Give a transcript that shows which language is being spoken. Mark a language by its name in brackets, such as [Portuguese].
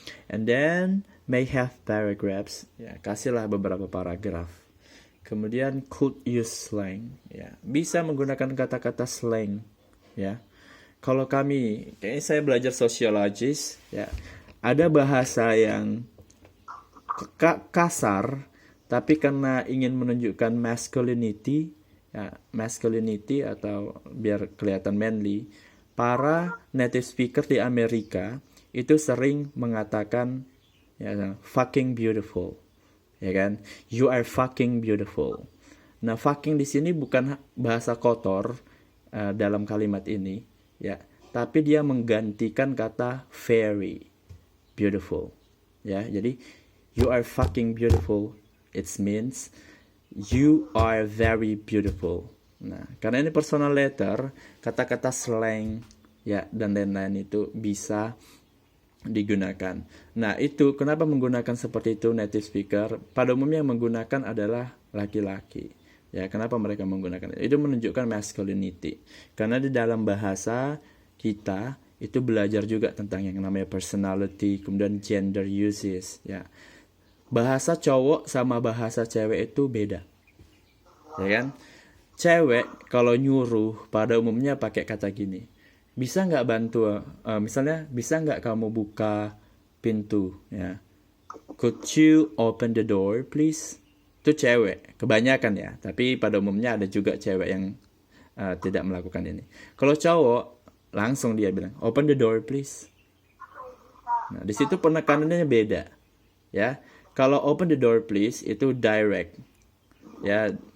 [English] And then may have paragraphs. [Indonesian] Ya, kasihlah beberapa paragraf. Kemudian [English] could use slang. [Indonesian] Ya, bisa menggunakan kata-kata slang. Ya. Kalau kami, kayaknya saya belajar sosiologis, ya. Ada bahasa yang kasar, tapi karena ingin menunjukkan masculinity, ya, masculinity atau biar kelihatan manly, para native speaker di Amerika itu sering mengatakan ya, [English] fucking beautiful. [Indonesian] Ya kan? [English] You are fucking beautiful. [Indonesian] Nah, fucking di sini bukan bahasa kotor dalam kalimat ini, ya, tapi dia menggantikan kata [English] very beautiful. [Indonesian] Ya, jadi [English] you are fucking beautiful. It means you are very beautiful. [Indonesian] Nah, karena ini personal letter, kata-kata slang ya dan lain-lain itu bisa digunakan. Nah, itu kenapa menggunakan seperti itu native speaker? Pada umumnya yang menggunakan adalah laki-laki. Ya, kenapa mereka menggunakan itu? Itu menunjukkan masculinity. Karena di dalam bahasa kita itu belajar juga tentang yang namanya personality, kemudian gender uses, ya. Bahasa cowok sama bahasa cewek itu beda. Ya kan? Cewek kalau nyuruh pada umumnya pakai kata gini. Bisa nggak bantu, misalnya bisa nggak kamu buka pintu, ya. [English] Could you open the door, please? [Indonesian] Itu cewek, kebanyakan ya. Tapi pada umumnya ada juga cewek yang tidak melakukan ini. Kalau cowok, langsung dia bilang, [English] open the door, please. [Indonesian] Nah, di situ penekanannya beda, ya. Kalau [English] open the door, please, [Indonesian] itu direct, ya.